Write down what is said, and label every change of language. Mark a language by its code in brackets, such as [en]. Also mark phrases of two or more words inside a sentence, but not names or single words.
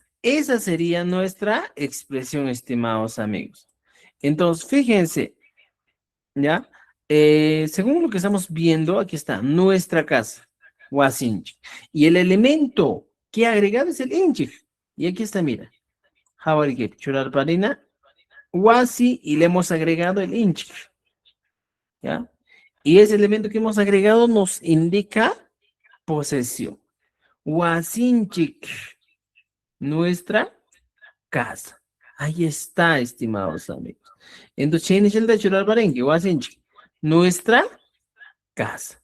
[es] Esa sería nuestra expresión, estimados amigos. Entonces, fíjense, ¿ya? Según lo que estamos viendo, aquí está, nuestra casa, wasinch. Y el elemento que ha agregado es el inchik. Y aquí está, mira, [qu] jawarikep, churarparina, wasi, [es] y le hemos agregado el inchik, ¿ya? Y ese elemento que hemos agregado nos indica posesión. Wasinchik, nuestra casa. Ahí está, estimados amigos. Entonces, nuestra casa.